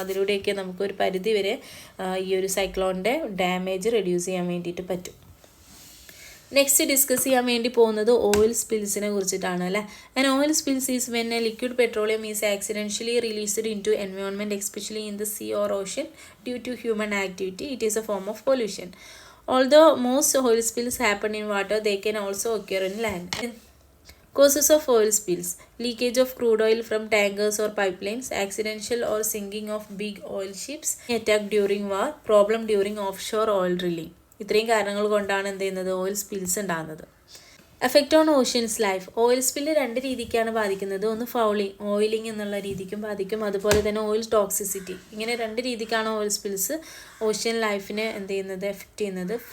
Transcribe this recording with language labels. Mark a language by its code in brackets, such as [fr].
[ml] അതിലൂടെയൊക്കെ നമുക്കൊരു പരിധി വരെ ഈ ഒരു സൈക്ലോണിൻ്റെ ഡാമേജ് റെഡ്യൂസ് ചെയ്യാൻ വേണ്ടിയിട്ട് പറ്റും. നെക്സ്റ്റ് ഡിസ്കസ് ചെയ്യാൻ വേണ്ടി പോകുന്നത് ഓയിൽ സ്പിൽസിനെ കുറിച്ചിട്ടാണ് അല്ലേ. [en] And oil spills is when a liquid petroleum is accidentally released into environment especially in the sea or ocean due to human activity. It is a form of pollution. Although most oil spills happen in water, they can also occur in land. Causes of oil spills: leakage of crude oil from tankers or pipelines, accidental or sinking of big oil ships, attack during war, problem during offshore oil drilling. [ml] ഇത്രയും കാരണങ്ങൾ കൊണ്ടാണ് എന്ത് ചെയ്യുന്നത്, oil spills ഉണ്ടാകുന്നത്. [en] Effect on oceans life. [ml] Oil spill രണ്ട് രീതിക്കാണ് ബാധിക്കുന്നത്. ഒന്ന് ഫൗളിങ്, ഓയിലിംഗ് എന്നുള്ള രീതിക്കും ബാധിക്കും, അതുപോലെ തന്നെ ഓയിൽ ടോക്സിസിറ്റി. ഇങ്ങനെ രണ്ട് രീതിക്കാണ് ഓയിൽ സ്പിൽസ് ഓഷ്യൻ ലൈഫിനെ എന്ത് ചെയ്യുന്നത്, എഫക്റ്റ് ചെയ്യുന്നത്.